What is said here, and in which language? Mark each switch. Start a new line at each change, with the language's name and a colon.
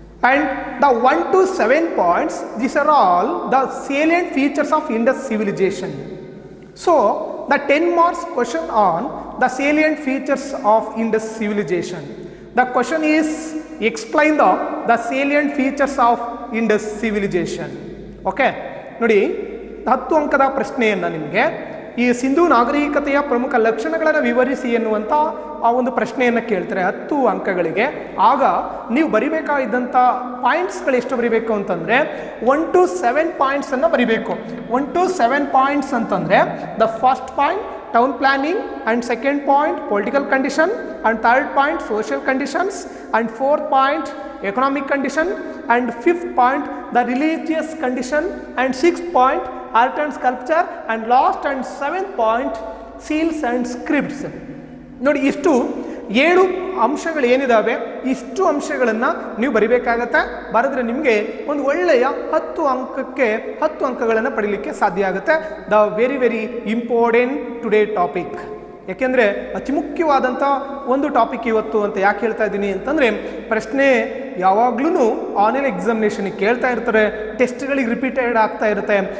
English: And the 1 to 7 points, these are all the salient features of Indus civilization. So, the 10 marks question on the salient features of Indus civilization. The question is explain the salient features of Indus civilization.
Kannada: Okay, ನೋಡಿ 10 ಅಂಕದ ಪ್ರಶ್ನೆಯನ್ನು ನಿಮಗೆ ಈ ಸಿಂಧೂ ನಾಗರಿಕತೆಯ ಪ್ರಮುಖ ಲಕ್ಷಣಗಳನ್ನು ವಿವರಿಸಿ ಎನ್ನುವಂಥ ಆ ಒಂದು ಪ್ರಶ್ನೆಯನ್ನು ಕೇಳ್ತಾರೆ 10 ಅಂಕಗಳಿಗೆ. ಆಗ ನೀವು ಬರಿಬೇಕಾಗಿದ್ದಂಥ ಪಾಯಿಂಟ್ಸ್ಗಳು ಎಷ್ಟು ಬರಿಬೇಕು ಅಂತಂದರೆ 1 to 7 ಪಾಯಿಂಟ್ಸನ್ನು ಬರಿಬೇಕು.
English: 1 to 7 points
Kannada: ಅಂತಂದರೆ
English: The first point town planning and second point political condition and third point social conditions and fourth point economic condition and fifth point the religious condition and sixth point art and sculpture and last and seventh point seals and scripts.
Kannada: ನೋಡಿ ಇಷ್ಟು 7 ಅಂಶಗಳು ಏನಿದಾವೆ ಇಷ್ಟು ಅಂಶಗಳನ್ನು ನೀವು ಬರಿಬೇಕಾಗತ್ತೆ. ಬರೆದ್ರೆ ನಿಮಗೆ ಒಂದು ಒಳ್ಳೆಯ 10 ಅಂಕಕ್ಕೆ 10 ಅಂಕಗಳನ್ನು ಪಡೀಲಿಕ್ಕೆ ಸಾಧ್ಯ ಆಗುತ್ತೆ.
English: The very important today topic.
Kannada: ಯಾಕೆಂದರೆ ಅತಿ ಮುಖ್ಯವಾದಂಥ ಒಂದು ಟಾಪಿಕ್ ಇವತ್ತು ಅಂತ ಯಾಕೆ ಹೇಳ್ತಾ ಇದ್ದೀನಿ ಅಂತಂದರೆ ಪ್ರಶ್ನೆ ಯಾವಾಗ್ಲೂ ಆನ್ಲೈನ್ ಎಕ್ಸಾಮಿನೇಷನಿಗೆ ಕೇಳ್ತಾ ಇರ್ತಾರೆ, ಟೆಸ್ಟ್ಗಳಿಗೆ ರಿಪೀಟೆಡ್ ಆಗ್ತಾ ಇರುತ್ತೆ.